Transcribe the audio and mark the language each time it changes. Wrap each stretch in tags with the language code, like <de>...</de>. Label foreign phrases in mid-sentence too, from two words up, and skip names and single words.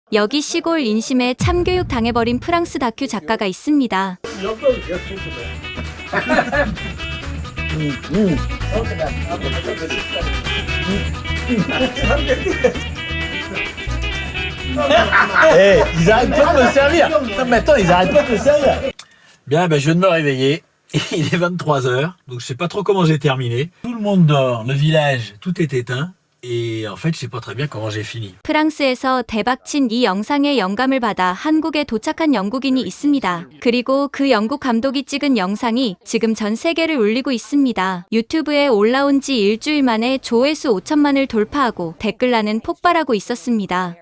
<ko>여기 시골 인심에 참교육 당해버린 프랑스 다큐 작가가 있습니다.</ko> <fr>Eh, ils arrêtent pas de me servir. Non, mais attends, ils arrêtent pas de me servir. Bien, ben, je viens de me réveiller. Il est 23 heures, donc je sais pas trop comment j'ai terminé. Tout le monde dort, le village, tout est éteint. Et en fait, je sais pas très bien comment j'ai fini.</fr> <ko>프랑스에서 대박친 이 영상에 영감을 받아 한국에 도착한 영국인이 있습니다. 그리고 그 영국 감독이 찍은 영상이 지금 전 세계를 울리고 있습니다. 유튜브에 올라온 지 일주일 만에 조회수 5천만을 돌파하고 댓글란은 폭발하고 있었습니다.</ko>